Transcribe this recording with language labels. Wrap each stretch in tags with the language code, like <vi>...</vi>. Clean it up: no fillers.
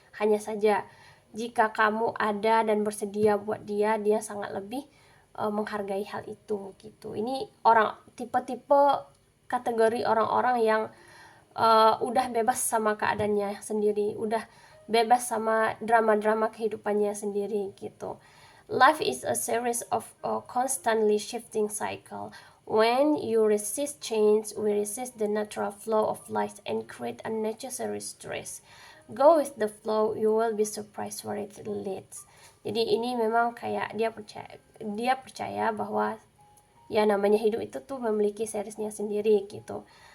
<id>Hanya saja jika kamu ada dan bersedia buat dia, dia sangat lebih menghargai hal itu gitu. Ini orang tipe-tipe kategori orang-orang yang udah bebas sama keadaannya sendiri, udah bebas sama drama-drama kehidupannya sendiri gitu.</id> <en>Life is a series of a constantly shifting cycle. When you resist change, we resist the natural flow of life and create unnecessary stress. Go with the flow, you will be surprised where it leads.</en> <id>Jadi ini memang kayak dia percaya bahwa ya namanya hidup itu tuh memiliki seriesnya sendiri gitu.</id>